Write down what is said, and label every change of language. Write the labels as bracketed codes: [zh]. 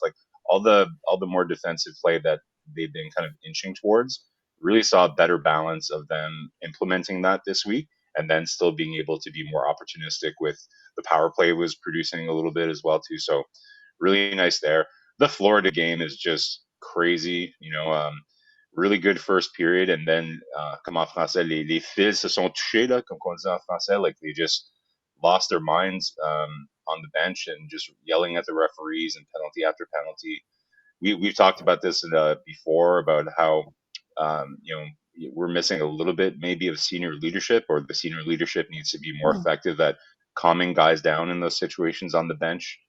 [en] Like all the more defensive play that they've been kind of inching towards. Really saw a better balance of them implementing that this week, and then still being able to be more opportunistic with the power play was producing a little bit as well too. So really nice there. The Florida game is just crazy. You know, really good first period, and then [fr] comme en français, les fils se sont touchés là, comme on dit en français. [en] Like they just lost their minds on the bench and just yelling at the referees and penalty after penalty. We've talked about this before about how you know, we're missing a little bit maybe of senior leadership, or the senior leadership needs to be more effective at calming guys down in those situations on the bench.